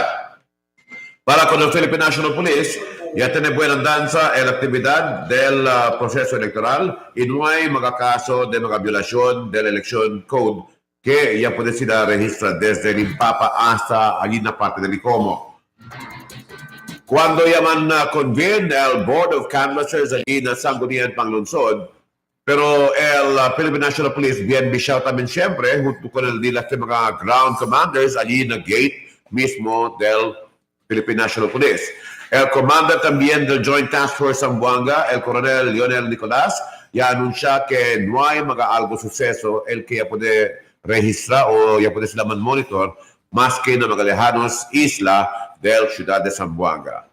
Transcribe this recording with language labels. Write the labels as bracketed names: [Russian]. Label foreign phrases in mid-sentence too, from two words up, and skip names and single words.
[Chavacano] Para con el Philippine National Police, ya tiene buena danza en la actividad del proceso electoral y no hay mga caso de mga violación del Election Code que ya puede ser registrado desde el Impapa hasta allí en la parte del ICOMO. Cuando llaman convene el [English] Board of Canvassers [Chavacano] allí en Sangguniang Panglunsod, pero el Philippine National Police bien bisiyaw también siempre junto con el nila mga [English] ground commanders [Chavacano] allí en el gate mismo del Philippine National Police. El commander también del Joint Task Force Zamboanga, el coronel Lionel Nicolas, ya anuncia que no hay mga algo suceso el que ya puede registrar o ya puede ser man monitor más que en mga lejanos isla del ciudad de Zamboanga.